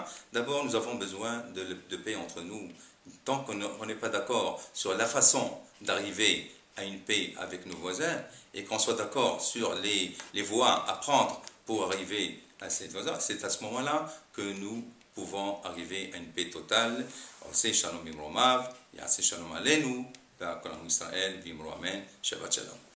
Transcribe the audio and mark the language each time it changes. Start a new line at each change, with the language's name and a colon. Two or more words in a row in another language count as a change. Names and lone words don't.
French: D'abord, nous avons besoin de paix entre nous. Tant qu'on n'est pas d'accord sur la façon d'arriver à une paix avec nos voisins et qu'on soit d'accord sur les voies à prendre pour arriver à cette voie, c'est à ce moment-là que nous pouvons arriver à une paix totale.
Hebrew: C'est שלום במרומיו, יעשה שלום עלינו, ועל כל עם ישראל, ואמרו אמן, שבת שלום.